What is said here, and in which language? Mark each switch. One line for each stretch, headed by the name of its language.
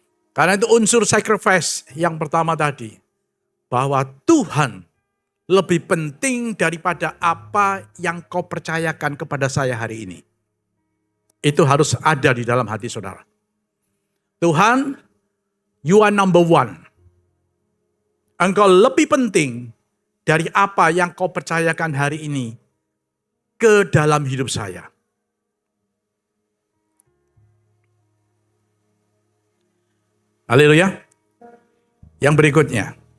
Indonesian: Karena itu unsur sacrifice yang pertama tadi, bahwa Tuhan lebih penting daripada apa yang kau percayakan kepada saya hari ini. Itu harus ada di dalam hati saudara.
English: Tuhan, you are number one.
Indonesian: Engkau lebih penting dari apa yang kau percayakan hari ini ke dalam hidup saya. Haleluya. Yang berikutnya.